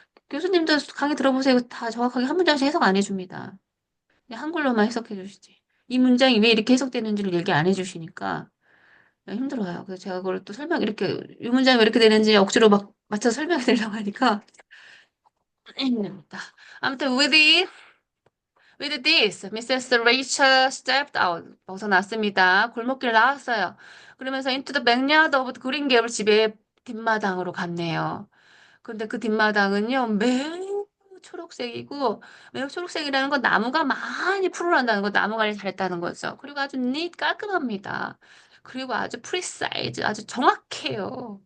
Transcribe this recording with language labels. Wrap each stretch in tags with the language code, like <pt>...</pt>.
<ko>교수님도 강의 들어보세요. 다 정확하게 한 문장씩 해석 안 해줍니다. 그냥 한글로만 해석해 주시지. 이 문장이 왜 이렇게 해석되는지를 얘기 안 해주시니까 힘들어요. 그래서 제가 그걸 또 이렇게, 이 문장이 왜 이렇게 되는지 억지로 막 맞춰서 설명해 드리려고 하니까 힘듭니다. 아무튼,</ko> <en>with this, Mrs. Rachel stepped out.</en> <ko>벗어났습니다. 골목길 나왔어요. 그러면서</ko> <en>into the backyard of the</en> <ko>그린 게블 집의 뒷마당으로 갔네요. 근데 그 뒷마당은요, 매우 초록색이고, 매우 초록색이라는 건 나무가 많이 풀어난다는 거, 나무 관리 잘했다는 거죠. 그리고 아주 깔끔합니다. 그리고 아주 프리사이즈, 아주 정확해요.</ko>